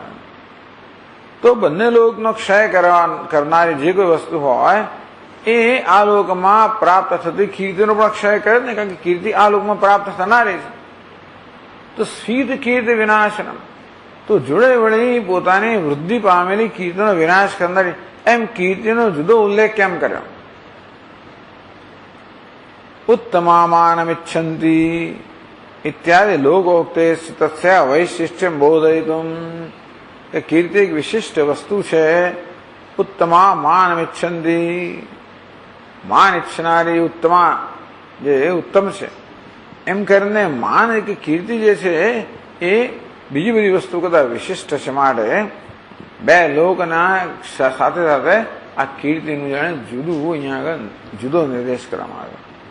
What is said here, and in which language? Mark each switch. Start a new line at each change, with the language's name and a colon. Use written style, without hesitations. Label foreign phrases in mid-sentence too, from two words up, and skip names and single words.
Gujarati: તો બંને લોકનો ક્ષય કરનારી જે કોઈ વસ્તુ હોય એ આ લોકમાં પ્રાપ્ત થતી કીર્તિનો પણ ક્ષય કરે ને, કારણ કે કીર્તિ આ લોકમાં પ્રાપ્ત થનારી છે. તો સ્ફીત કીર્તિ વિનાશનમ, તો જોડે વળી પોતાની વૃદ્ધિ પામેલી કીર્તિનો વિનાશ કરનારી, એમ કીર્તિનો જુદો ઉલ્લેખ કેમ કર્યો?
Sanskrit: ઉત્તમામાનમિચ્છન્તિ. इत्यादि लोकोक्ते तस्य वैशिष्ट्यम बोधयितुम। कीर्ति एक विशिष्ट वस्तु
Gujarati: છે,
Sanskrit: उत्तमा मानमिच्छन्ति,
Gujarati: માન ઈચ્છનારી ઉત્તમા જે ઉત્તમ છે એમ કરીને માન કે કીર્તિ જે છે એ બીજી બધી વસ્તુ કરતા વિશિષ્ટ છે, માટે બે લોકના સાથે સાથે આ કીર્તિનું જાણે જુદું અહીંયા આગળ જુદો નિર્દેશ કરવામાં આવ્યો.